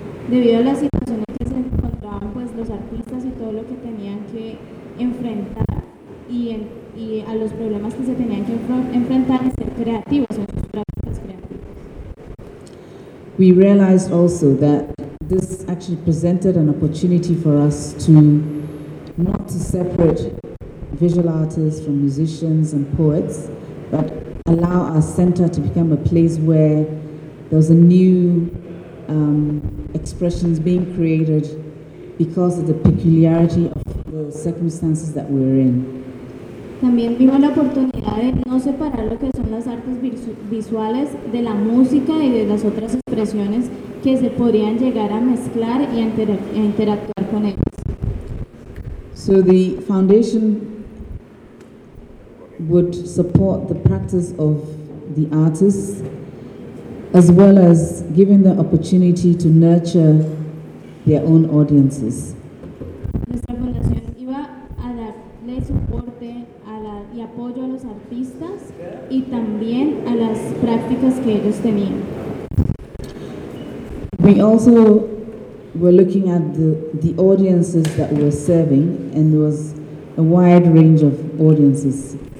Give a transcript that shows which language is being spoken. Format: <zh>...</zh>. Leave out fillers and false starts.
<es>Debido a la situación en que se encontraban, pues los artistas y todo lo que tenían que enfrentar y a los problemas que se tenían que enfrentar y ser creativos en sus prácticas creativas.</es> <en>We realized also that this actually presented an opportunity for us to not to separate visual artists from musicians and poets, but allow our center to become a place where there was a new expressions being created because of the peculiarity of the circumstances that we were in.</en> <es>También vimos la oportunidad de no separar lo que son las artes visuales de la música y de las otras expresiones que se podrían llegar a mezclar y a interactuar con ellas.</es> <en>So the foundation would support the practice of the artists as well as giving the opportunity to nurture their own audiences.</en> <es>Nuestra fundación iba a darle soporte a la, y apoyo a los artistas y también a las prácticas que ellos tenían.</es> <en>We also were looking at the audiences that we were serving, and there was a wide range of audiences.</en>